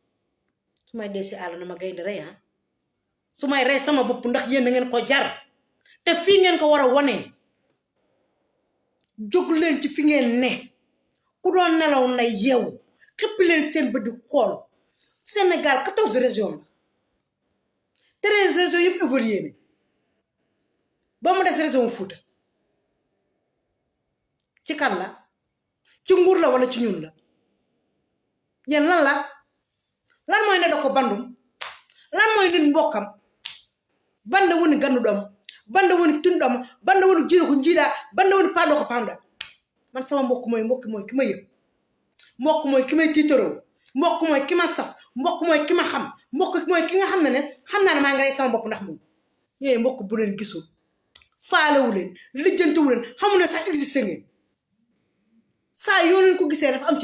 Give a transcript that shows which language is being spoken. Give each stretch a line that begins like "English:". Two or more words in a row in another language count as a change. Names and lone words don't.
Wolof: su may dee si àll na ma gaynde rey su may rey sama bopp ndax yéen da ngeen ko jar te fii ngeen ko war a wone jóg leen ci fi ngeen ne ku doon nelaw na yeewu xëppi leen seen bët di xool Sénégal 14 régions la 13 régions yëpp évolué ne ba mu des région Fouta ci kan la ci nguur la wala ci ñun la yéen lan mooy ne da ko bandum lan mooy nit mbokkam
Fula: banda woni gandu ɗoma banda woni tunɗoma banda woni jiiɗo ko jiiɗa banda woni paɗo ko pamɗa
Wolof: man sama mbokk mooy ki ma yëg mbokk mooy ki may tiitaroo mbokk mooy ki ma saf mbokk mooy ki ma xam mbokk mooy ki nga xam ne xam naa ne maa ngi rey sama bopp ndax moom ñooy mbokk bu leen gisul faalewu leen lijjantiwu leen xamu ne sax existé ngeen saa yoo leen ko gisee dafa am